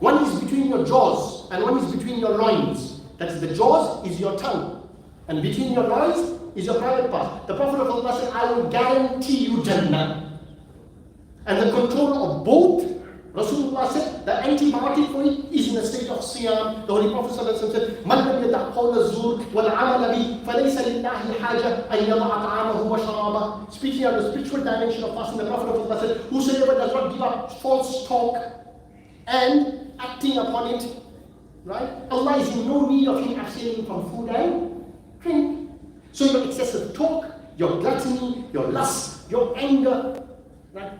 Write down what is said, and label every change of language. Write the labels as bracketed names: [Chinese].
[English] One is between your jaws and one is between your loins. That is, the jaws is your tongue, and between your loins is your private part. The Prophet of Allah said, I will guarantee you Jannah. And the control of both, Rasulullah said, the antibiotic for it is in a state of siyam. The Holy Prophet said, [Arabic] مَنْ لَمْ يَدَعْ قَوْلَ الزُّورِ وَالْعَمَلَ بِهِ فَلَيْسَ لِلَّهِ حَاجَةٌ أَنْ يَضَعَ طَعَامَهُ وَشَرَابَهُ. [English] Speaking of the spiritual dimension of fasting, the Prophet of Allah said, whosoever does not give up false talk and acting upon it, right? Allah is in no need of him abstaining from food and drink. So your excessive talk, your gluttony, your lust, your anger, right?